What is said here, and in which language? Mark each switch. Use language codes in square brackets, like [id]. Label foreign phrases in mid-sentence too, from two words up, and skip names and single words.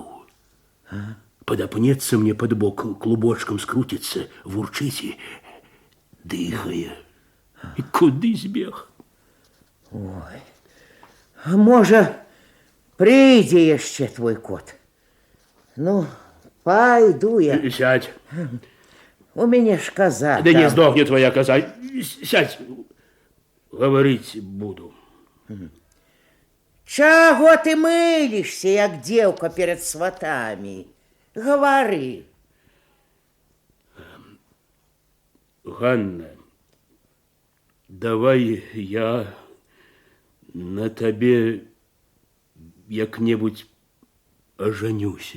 [be] Падапнецца мне пад бок, клубочкам скруціцца, вурчыць і дыхае. І куды збег? Ой, а можа, прыйдзе яшчэ твой кот. Ну, пайду я. Сядь. У мяне ж каза. Да не здохне твоя коза. Сядь. [ru] Говорить буду. [be] Чаго ты мылішся, як дзеўка перед сватамі? Гавары. Ганна, давай я на табе як-небудзь ажанюся.